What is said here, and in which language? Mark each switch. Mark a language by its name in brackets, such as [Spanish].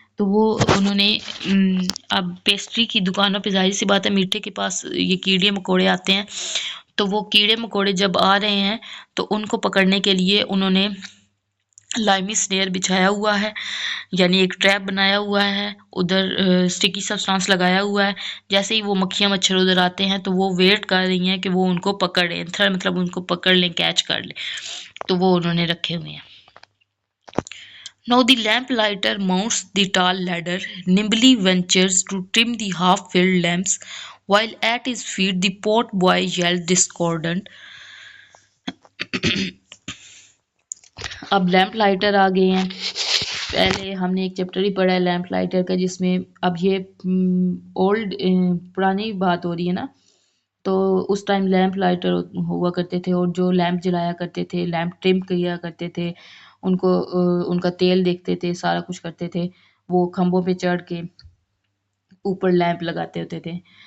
[Hindi] तो वो उन्होंने अब पेस्ट्री की दुकानों पे जाहिर सी बात है मीठे के पास ये कीड़े मकोड़े आते हैं, तो वो कीड़े मकोड़े जब आ रहे हैं तो उनको पकड़ने के लिए उन्होंने लाइमी स्नेयर बिछाया हुआ है, यानी एक ट्रैप बनाया हुआ है, उधर स्टिकी सब्सटेंस लगाया हुआ है, जैसे ही वो मक्खियाँ मच्छर उधर आते हैं तो वो वेट कर रही हैं कि वो उनको पकड़ लें, थ्रेड मतलब उनको पकड़ लें, कैच कर लें, तो वो उन्होंने रखे हुए हैं। [English] Now the lamplighter mounts the tall ladder, nimbly ventures to trim the half-filled lamps, while at his feet the pot boy yelled discordant. [Hindi] अब लैंप लाइटर आ गए हैं। पहले हमने एक चैप्टर ही पढ़ा है लैंप लाइटर का, जिसमें अब ये ओल्ड पुरानी बात हो रही है ना, तो उस टाइम लैंप लाइटर हुआ करते थे, और जो लैंप जलाया करते थे, लैंप ट्रिम किया करते थे, उनको उनका तेल देखते थे, सारा कुछ करते थे, वो खंभों पे चढ़ के ऊपर लैंप लगाते होते थे।